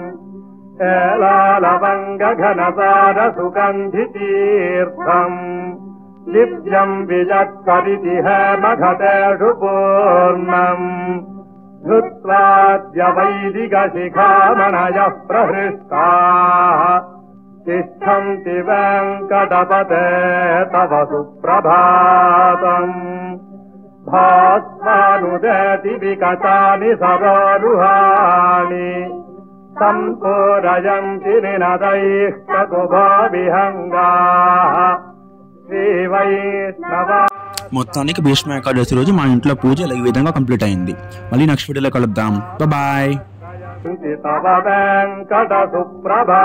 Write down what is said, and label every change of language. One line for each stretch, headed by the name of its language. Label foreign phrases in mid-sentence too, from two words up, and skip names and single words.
Sanskrit: एलालवङ्गघनसारसुगन्धितीर्थम् दिव्यम् विजत्सरिति हेमघटेषु पूर्णम् धृत्वाद्य वैदिकशिखामणयः प्रहृष्टाः तिष्ठन्ति वेङ्कटपते तव सुप्रभातम् भास्वानुदेति विकटानि सरोरुहाणि सम्पूरयन्ति निनदैः ककुभा विहङ्गाः శ్రీవైష్ణవ.
Telugu: మొత్తానికి భీష్మ ఏకాదశి రోజు మా ఇంట్లో పూజ ఈ విధంగా కంప్లీట్ అయింది. మళ్ళీ నెక్స్ట్ వీడియోలో కలుద్దాం. బాయ్.
Sanskrit: తవ వెంకట సుప్రభా